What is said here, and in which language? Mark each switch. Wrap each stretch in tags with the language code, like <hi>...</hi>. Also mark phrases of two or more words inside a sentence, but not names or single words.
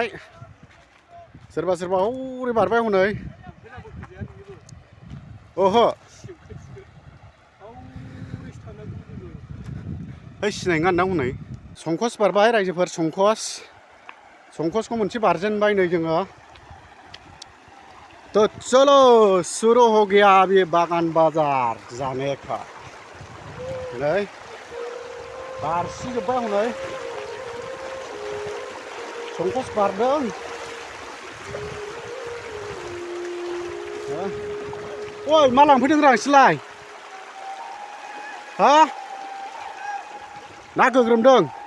<brx>सोरबा हौरै बारबाय हनै। ओहो सिनाय नङा हनै। संकस बारबाय रायजोफोर, संकसखौ मोनसे बारजेनबाय नै जोङो।</brx> <hi>तो चलो शुरू हो गया अभी बागान बाजार जाने का।</hi> <brx>नै बारसिजोब्बाय हनै। संकस बारदों। ओइ मा लांफैदों रा नोंसोरलाय? हा? ना गोग्रोमदों?</brx>